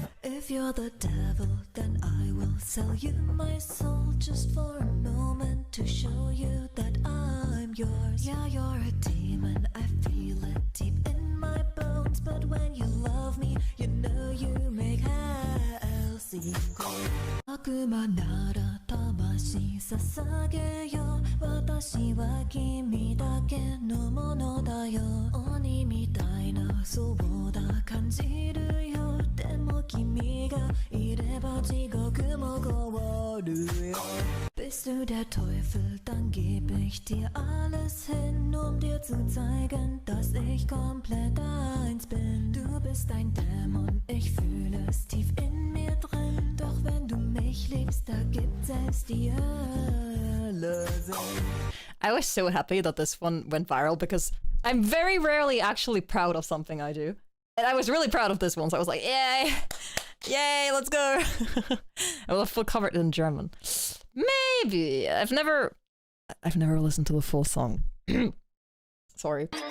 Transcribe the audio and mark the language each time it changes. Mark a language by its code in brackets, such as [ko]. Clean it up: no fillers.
[en] If you're the devil, then I will sell you my soul just for a moment to show you that I'm yours. Yeah, you're a demon, I feel it deep in my bones. But when you love me, you know you make hell seem cold. [ja] 悪魔なら魂捧げよ。私は君だけのものだよ。鬼みたいなそうだ感じるよ。でも君がいれば地獄も変わるよ。 [de] Bist du der Teufel, dann geb ich dir alles hin, um dir zu zeigen, dass ich komplett deins bin. Du bist ein Dämon, ich fühle es tief in mir drin. Doch wenn du mich liebst, da gibt selbst die Hölle Sinn. [en] I was so happy that this one went viral because I'm very rarely actually proud of something I do. And I was really proud of this one, so I was like, yay! Yay, let's go! I will full cover it in German. Maybe. I've never listened to the full song. Sorry.